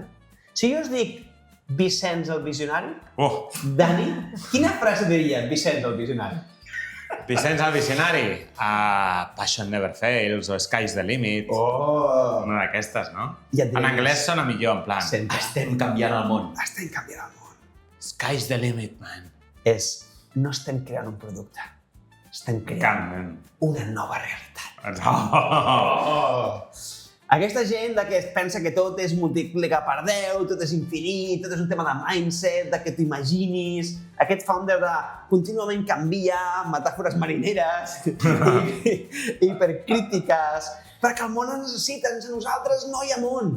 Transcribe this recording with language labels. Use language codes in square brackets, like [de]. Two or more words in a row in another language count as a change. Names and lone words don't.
[ca] Si jo us dic Vicenç el Visionari, Dani, quina frase diria Vicenç el Visionari? Vicenç el Visionari. [en] Passion Never Fails o Sky's the Limit. [ca] Una d'aquestes, no? I et diré En anglès sona millor, en plan. Sempre. Estem canviant el món. Estem canviant el món. [en] Sky's the limit, man. [ca] No estem creant un producte. Estem creant Man. una nova realitat. Oh. Aquesta gent que es pensa que tot és multiplicar per 10, tot és infinit, tot és un tema de mindset, de que t'ho imaginis, aquest founder de contínuament canviar, metàfores marineres, hipercrítiques, perquè el món ens necessita, sense nosaltres no hi ha món.